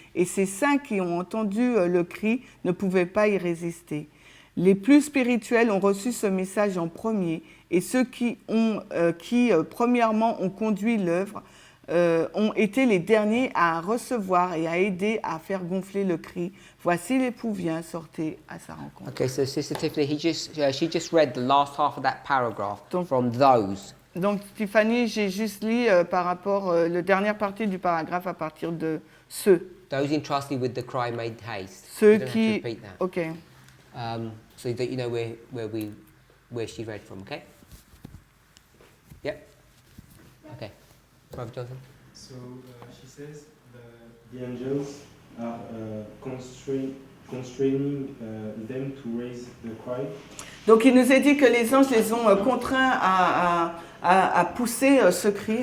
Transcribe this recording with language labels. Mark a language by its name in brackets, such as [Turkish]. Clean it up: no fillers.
[French] Et ces saints qui ont entendu le cri ne pouvaient pas y résister. Les plus spirituels ont reçu ce message en premier, et ceux qui premièrement ont conduit l'œuvre ont été les derniers à recevoir et à aider à faire gonfler le cri. Voici l'époux vient, sortez à sa rencontre. [English] Okay, so Sister Tiffany, she just read the last half of that paragraph from those. [French] Donc, Tiffany, j'ai juste lu par rapport la dernière partie du paragraphe à partir de ceux. [English] Those entrusted with the cry made haste. [French] Ceux [English] You don't have to [French] qui. [English] repeat that. [French] Ok. [English] So that you know where she read from. Okay. Yep. Okay. Brother Jonathan. So she says the angels are constraining them to raise the cry. [French] Donc il nous est dit que les anges les ont contraints à pousser ce cri.